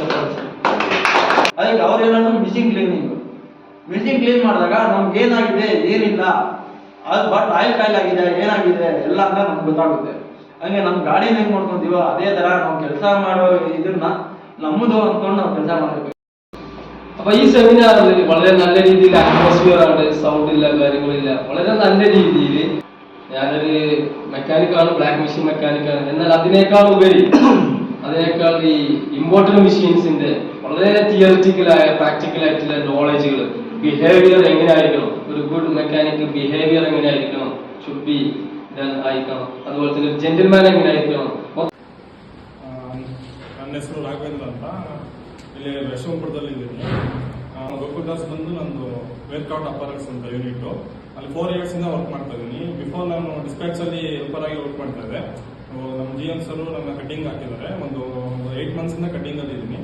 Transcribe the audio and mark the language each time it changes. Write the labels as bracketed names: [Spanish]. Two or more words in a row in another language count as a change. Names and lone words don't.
[Kannada] ಅದಕ್ಕೆ ಅವ್ರು ಏನಂದ್ರೆ [English] machine clean [Kannada] ಮಾಡಿದಾಗ ನಮ್ಗೆ ಏನಾಗಿದೆ ಏನಿಲ್ಲ, ಅದು [English] but oil [Kannada] ಆಗಿದೆ ಏನಾಗಿದೆ ಎಲ್ಲ ಅಂತ ನಮ್ಗೆ ಗೊತ್ತಾಗುತ್ತೆ. ಹಂಗೆ ನಮ್ಮ ಗಾಡಿನ ಹೆಂಗ್ ಮಾಡ್ಕೊಂತೀವೋ ಅದೇ ತರ ನಾವು ಕೆಲಸ ಮಾಡೋ ಇದನ್ನ ನಮ್ಮದು ಅಂದ್ಕೊಂಡು ನಾವು ಕೆಲಸ ಮಾಡಬೇಕು. [Malayalam] അപ്പൊ ഈ സെമിനാറിൽ വളരെ നല്ല രീതിയിൽ അറ്റ്മോസ്ഫിയർ ആണ്, സൗണ്ട് ഇല്ല, കാര്യങ്ങളില്ല, വളരെ നല്ല രീതിയിൽ ഞാനൊരു മെക്കാനിക്കാണ്, [English] black machine [Malayalam] മെക്കാനിക്കാണ്. എന്നാൽ അതിനേക്കാൾ ഈ ഇമ്പോർട്ടന്റ് മെഷീൻസിന്റെ വളരെ തിയറിറ്റിക്കലായ പ്രാക്ടിക്കൽ ആയിട്ടുള്ള നോളജുകൾ, ബിഹേവിയർ എങ്ങനെയായിരിക്കണം, [English] a good mechanic behavior [Malayalam] എങ്ങനെയായിരിക്കണം, [English] should be done [Malayalam] ആയിരിക്കണം, അതുപോലെ തന്നെ ഒരു ജെന്റിൽമാൻ എങ്ങനെയായിരിക്കണം. [Kannada] ನನ್ನ ಹೆಸರು ರಾಘವೇಂದ್ರ ಅಂತ, ಇಲ್ಲಿ ಯಶವಂತಪುರದಲ್ಲಿ ಇದ್ದೀನಿ. ಗೋಕುಲ್ದಾಸ್ ಬಂದು ನಂದು ವೇರ್ಕೌಟ್ ಅಪರಕ್ಸ್ ಅಂತ ಯೂನಿಟ್, ಅಲ್ಲಿ [English] 4 years [Kannada] ಇಂದ ವರ್ಕ್ ಮಾಡ್ತಾ ಇದ್ದೀನಿ. ಬಿಫೋರ್ ನಾನು ಡಿಸ್ಪ್ಯಾಚ್ ಅಲ್ಲಿ ಹೆಲ್ಪರ್ ಆಗಿ ವರ್ಕ್ ಮಾಡ್ತಾ ಇದ್ದೆ. ನಮ್ಮ GM ಸರ್ ನನ್ನ ಕಟಿಂಗ್ ಹಾಕಿದ್ದಾರೆ. ಒಂದು [English] 8 months [Kannada] ಇಂದ ಕಟಿಂಗ್ ಅಲ್ಲಿ ಇದ್ದೀನಿ.